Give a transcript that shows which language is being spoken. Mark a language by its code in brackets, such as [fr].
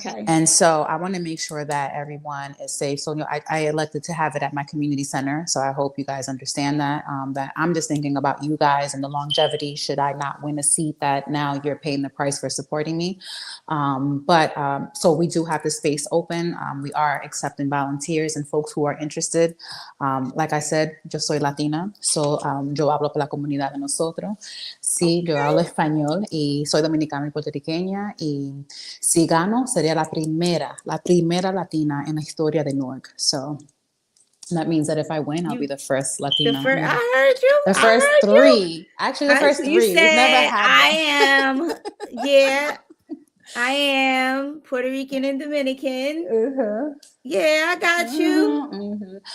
[en] And so I want to make sure that everyone is safe. So I elected to have it at my community center. So I hope you guys understand that. That I'm just thinking about you guys and the longevity. Should I not win a seat, that now you're paying the price for supporting me. So we do have the space open. We are accepting volunteers and folks who are interested. Like I said, [es] yo soy Latina, so yo hablo por la comunidad de nosotros. Sí, yo hablo español y soy dominicana y puertorriqueña, y si gano sería la primera latina en la historia de Newark. [en] So that means that if I win, I'll be the first Latina. I heard you. The first three. Actually, the first You three. We've never had I am. Yeah. I am Puerto Rican and Dominican. Yeah, I got you.